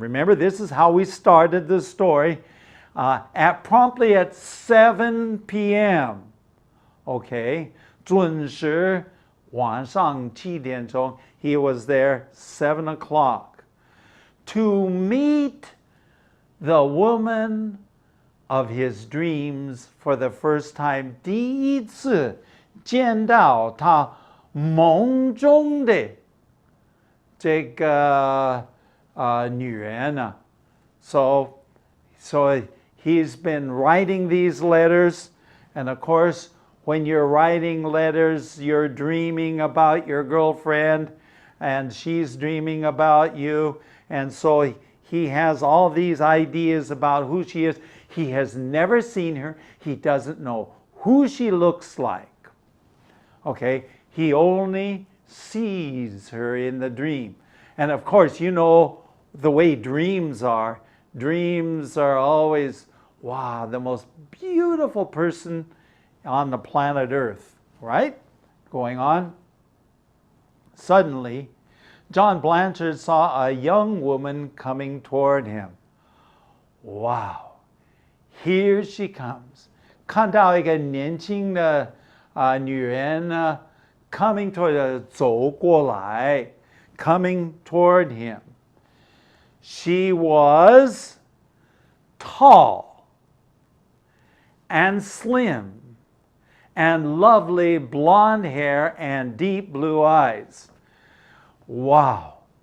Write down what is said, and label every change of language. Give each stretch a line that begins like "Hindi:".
English: Remember, this is how we started the story. Promptly at 7 p.m. Okay,
Chinese: 准时晚上7点钟,
English: he was there 7 o'clock to meet the woman of his dreams for the first time.
Chinese: 第一次见到他梦中的这个女人.
English: So he's been writing these letters, and of course, when you're writing letters, you're dreaming about your girlfriend, and she's dreaming about you, and so he has all these ideas about who she is. He has never seen her. He doesn't know who she looks like. Okay, he only sees her in the dream. And of course, you know the way dreams are. Dreams are always, wow, the most beautiful person on the planet Earth, right? Going on. Suddenly, John Blanchard saw a young woman coming toward him. Wow, here she comes.
Chinese: 看到一个年轻的女人呢
English: coming toward
Chinese: 走过来
English: coming toward him. She was tall and slim and lovely blonde hair and deep blue eyes. Wow.